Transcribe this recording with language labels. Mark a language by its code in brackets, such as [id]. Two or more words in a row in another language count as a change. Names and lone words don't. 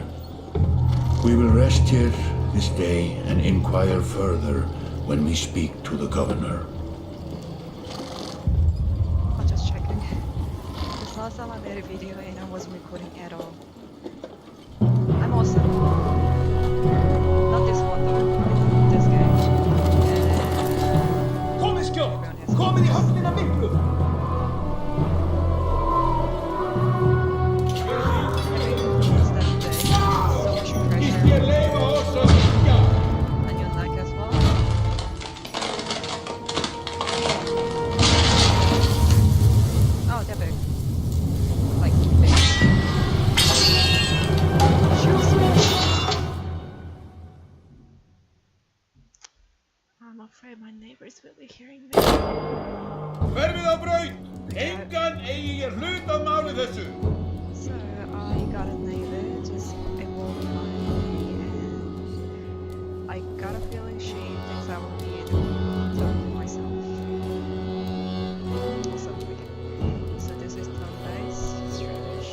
[en] We will rest here this day and inquire further when we speak to the governor. I'm just checking. This last time I made a video and I wasn't recording at all. I'm awesome. Not this one though. This game. [is] Komið skjótt! Komið í höfnina miklu! Víst ég leyfa oss að syngja! [en] And you like as well? Oh, they're big. Like, big. I'm afraid my neighbors will be hearing me. [is] Hverfið á braut! Engan eigi ég hlut að máli þessu! [en] So, I got a neighbor just involved behind me, and I got a feeling she thinks I will be talking to myself. So wicked. So this is town base, Stradish.